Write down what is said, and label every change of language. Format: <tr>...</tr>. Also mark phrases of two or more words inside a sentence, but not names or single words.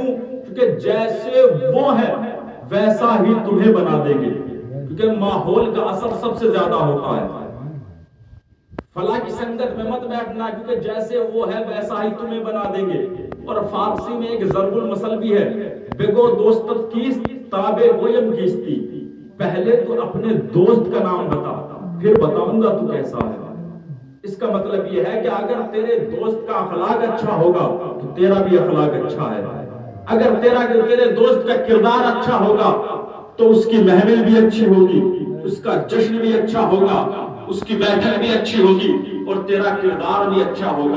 <ur>کیونکہ جیسے وہ ہے ویسا ہی تمہیں بنا دیں گے، کیونکہ ماحول کا اثر سب سے زیادہ ہوتا ہے۔ فلاں کی سنگت میں مت بیٹھنا، کیونکہ جیسے وہ ہے ویسا ہی تمہیں بنا دیں گے۔ اور فارسی میں ایک ضرب المثل بھی ہے،</ur> <fa>بگو دوستت کیست تابع گویم کیستی،</fa> <ur>پہلے تو اپنے دوست کا نام بتا پھر بتاؤں گا تو کیسا ہے۔ اس کا مطلب یہ ہے کہ اگر تیرے دوست کا اخلاق اچھا ہوگا تو تیرا بھی اخلاق اچھا ہے، اگر تیرے دوست کا کردار اچھا ہوگا تو اس کی محفل بھی اچھی ہوگی، اس کا جشن بھی اچھا ہوگا، اس کی بیٹھک بھی اچھی ہوگی، اور تیرا کردار بھی اچھا ہوگا۔</ur>